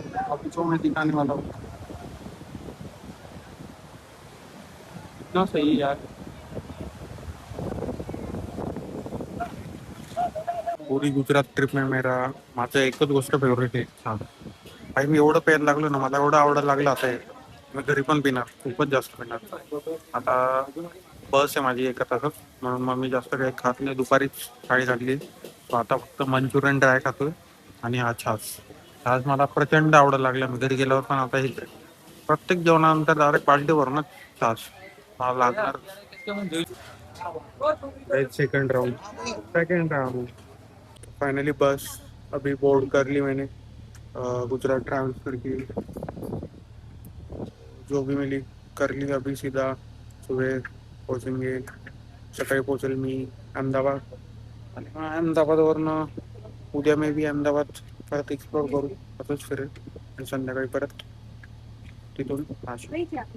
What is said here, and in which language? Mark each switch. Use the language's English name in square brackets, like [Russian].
[Hindi] अभी जो मैं दिखाने वाला हूँ इतना सही है यार. पूरी गुजरात ट्रिप में [Marathi] माझं एकच गोष्ट फेवरेट आहे, चहा. भाई मी एवढं प्यायला लागलो ना, मला एवढं आवडायला लागलं आता हे. मी घरी पण पिणार, खूपच जास्त पिणार. आता बस आहे माझी एका तासात, म्हणून मग मी जास्त काही खात नाही. दुपारीच थाळी खाल्ली. तो आता फक्त मंचुरियन ड्राय खातोय आणि हा छास. छास मला प्रचंड आवडायला लागला. मी घरी गेल्यावर पण आता हे प्रत्येक जेवणानंतर डायरेक्ट पार्टी भरून छास मला लागणार. [Hindi] सेकंड राउंड फाइनली बस अभी बोर्ड कर ली मैंने. गुजरात ट्रैवल्स करके जो भी मिली कर ली. अभी सीधा सुबह पोहोचेंगे, [Marathi] सकाळी पोहोचेल मी अहमदाबाद. आणि मग अहमदाबादवरनं उद्या मे बी अहमदाबाद परत एक्सप्लोर करू, असंच फिरेल. आणि संध्याकाळी परत तिथून नाशिक.